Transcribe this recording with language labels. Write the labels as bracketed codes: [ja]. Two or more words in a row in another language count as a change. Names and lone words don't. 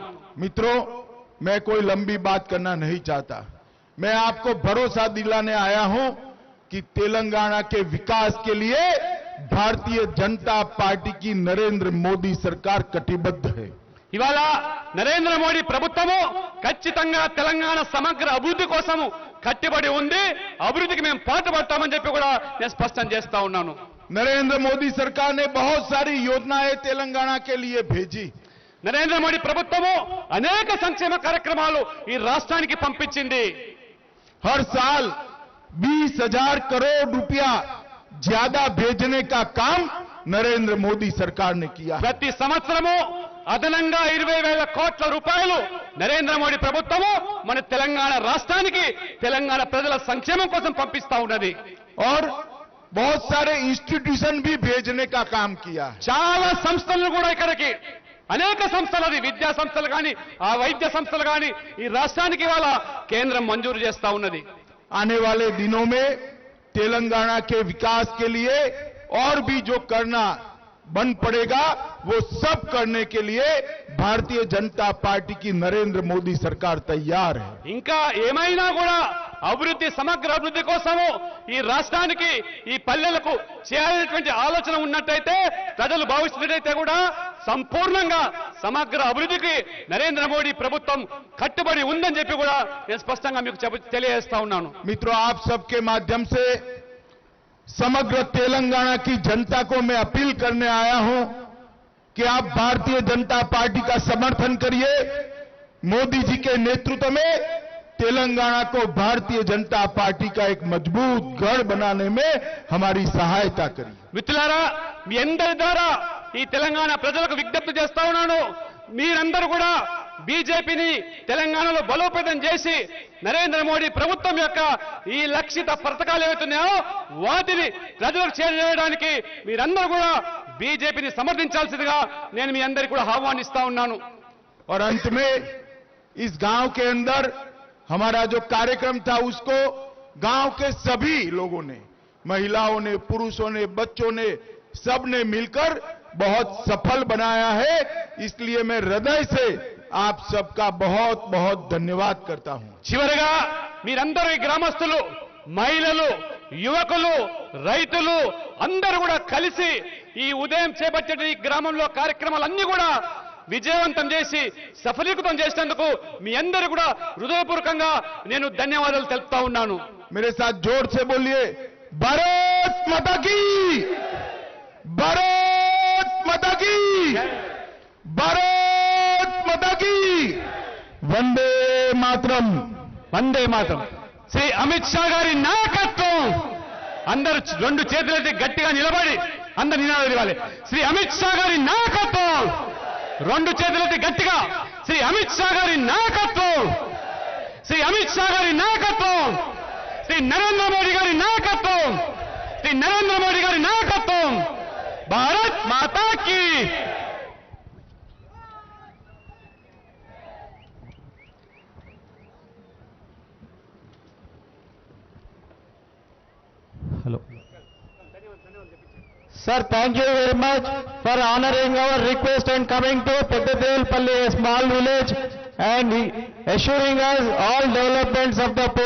[hi] मित्रों, मैं कोई लंबी बात करना नहीं चाहता. मैं आपको भरोसा दिलाने आया हूं कि तेलंगाना के विकास के लिए भारतीय जनता पार्टी की नरेंद्र मोदी सरकार कटिबद्ध है. [te] ఇవాళ నరేంద్ర మోడీ ప్రభుత్వము ఖచ్చితంగా తెలంగాణ సమగ్ర అభివృద్ధి కోసము కట్టుబడి ఉంది. అభివృద్ధికి మేము పాటుపడతామని చెప్పి కూడా నేను స్పష్టం చేస్తా ఉన్నాను. [hi] नरेंद्र मोदी सरकार ने बहुत सारी योजनाएं तेलंगाना के लिए भेजी. [te] నరేంద్ర మోడీ ప్రభుత్వము అనేక సంక్షేమ కార్యక్రమాలు ఈ రాష్ట్రానికి పంపించింది. [hi] हर साल 20,000 करोड़ रुपया ज्यादा भेजने का काम नरेंद्र मोदी सरकार ने किया. [te] ప్రతి సంవత్సరము అదనంగా 20,000 కోట్ల రూపాయలు నరేంద్ర మోడీ ప్రభుత్వము మన తెలంగాణ రాష్ట్రానికి, తెలంగాణ ప్రజల సంక్షేమం కోసం పంపిస్తా ఉన్నది. [hi] और बहुत सारे इंस्टीट्यूशन भी भेजने का काम किया है। [te] చాలా సంస్థలను కూడా ఇక్కడికి అనేక సంస్థలు, అది విద్యా సంస్థలు కానీ ఆ వైద్య సంస్థలు కానీ ఈ రాష్ట్రానికి ఇవాళ కేంద్రం మంజూరు చేస్తా ఉన్నది. [hi] आने वाले दिनों में तेलंगाना के विकास के लिए और भी जो करना बन पड़ेगा वो सब करने के लिए भारतीय जनता पार्टी की नरेंद्र मोदी सरकार तैयार है। [te] ఇంకా ఏమైనా కూడా అభివృద్ధి, సమగ్ర అభివృద్ధి కోసము ఈ రాష్ట్రానికి, ఈ పల్లెలకు చేయాలనేటువంటి ఆలోచన ఉన్నట్టయితే, ప్రజలు భావిస్తున్నట్టయితే కూడా సంపూర్ణంగా సమగ్ర అభివృద్ధికి నరేంద్ర మోడీ ప్రభుత్వం కట్టుబడి ఉందని చెప్పి కూడా నేను స్పష్టంగా మీకు తెలియజేస్తా ఉన్నాను. [hi] मित्रों, आप सबके माध्यम से समग्र तेलंगाना की जनता को मैं अपील करने आया हूं कि आप भारतीय जनता पार्टी का समर्थन करिए। मोदी जी के नेतृत्व में तेलंगाना को भारतीय जनता पार्टी का एक मजबूत गढ़ बनाने में हमारी सहायता करिए। [te] మిత్రులారా, మీ అందరి ద్వారా ఈ తెలంగాణ ప్రజలకు విజ్ఞప్తి చేస్తా ఉన్నాను. మీరందరూ కూడా బీజేపీని తెలంగాణలో బలోపేతం చేసి నరేంద్ర మోడీ ప్రభుత్వం యొక్క ఈ లక్షిత పథకాలు ఏవైతున్నాయో వాటిని ప్రజలకు చేరవేయడానికి మీరందరూ కూడా బీజేపీని సమర్థించాల్సిందిగా నేను మీ అందరికీ కూడా ఆహ్వానిస్తా ఉన్నాను. [hi] और अंत में इस गांव के अंदर हमारा जो कार्यक्रम था उसको गांव के सभी लोगों ने, महिलाओं ने, पुरुषों ने, बच्चों ने, सब ने मिलकर बहुत सफल बनाया है। इसलिए मैं हृदय से आप सबका बहुत बहुत धन्यवाद करता हूं। [te] చివరగా మీరందరూ ఈ గ్రామస్తులు, మహిళలు, యువకులు, రైతులు అందరూ కూడా కలిసి ఈ ఉదయం చేపట్టే ఈ గ్రామంలో కార్యక్రమాలన్నీ కూడా విజయవంతం చేసి సఫలీకృతం చేసినందుకు మీ అందరూ కూడా హృదయపూర్వకంగా నేను ధన్యవాదాలు తెలుపుతా ఉన్నాను. [hi] मेरे साथ जोर से बोलिए, भारत माता की, भारत माता की, भारत माता की, वंदे मातरम, [te] వందే మాతరం. శ్రీ అమిత్ షా గారి నాయకత్వం. అందరూ రెండు చేతులైతే గట్టిగా నిలబడి అందరు నినాదాలు ఇవ్వాలి. శ్రీ అమిత్ షా గారి నాయకత్వం. రెండు చేతులైతే గట్టిగా శ్రీ అమిత్ షా గారి నాయకత్వం, శ్రీ అమిత్ షా గారి నాయకత్వం, శ్రీ నరేంద్ర మోడీ గారి నాయకత్వం, శ్రీ నరేంద్ర మోడీ గారి నాయకత్వం. [hi] भारत माता की. [en] Hello Sir, thank you very much for honoring our request and coming to Peddadevulpalli, a small village, and assuring us all developments of the poor.